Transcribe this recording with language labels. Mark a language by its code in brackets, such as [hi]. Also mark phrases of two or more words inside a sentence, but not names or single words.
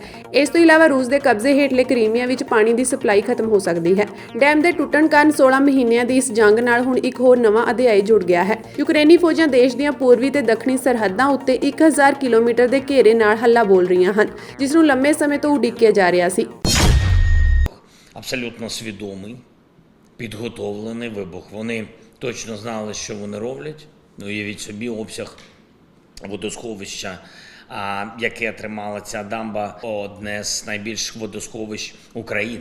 [pa] ਇਸ ਤੋਂ ਇਲਾਵਾ ਰੂਸ ਦੇ ਕਬਜ਼ੇ ਹੇਠਲੇ ਕਰੀਮੀਆ ਵਿੱਚ ਪਾਣੀ ਦੀ ਸਪਲਾਈ ਖਤਮ ਹੋ ਸਕਦੀ ਹੈ। ਡੈਮ ਦੇ ਟੁੱਟਣ ਕਾਰਨ 16 ਮਹੀਨਿਆਂ ਦੀ ਇਸ ਜੰਗ ਨਾਲ ਹੁਣ ਇੱਕ ਹੋਰ ਨਵਾਂ ਅਧਿਆਇ ਜੁੜ ਗਿਆ ਹੈ। ਯੂਕਰੇਨੀ ਫੌਜਾਂ ਦੇਸ਼ ਦੀਆਂ ਪੂਰਬੀ ਤੇ ਦੱਖਣੀ ਸਰਹੱਦਾਂ ਉੱਤੇ 1000 ਕਿਲੋਮੀਟਰ ਦੇ ਘੇਰੇ ਨਾਲ ਹੱਲਾ ਬੋਲ ਰਹੀਆਂ ਹਨ, ਜਿਸ ਨੂੰ ਲੰਮੇ ਸਮੇਂ ਤੋਂ ਉਡੀਕਿਆ ਜਾ ਰਿਹਾ ਸੀ। [uk] Абсолютно свідомий, підготовлений вибух. Вони точно знали, що вони роблять. Уявіть собі обсяг водосховища, яке тримала ця дамба, одне з найбільших водосховищ України.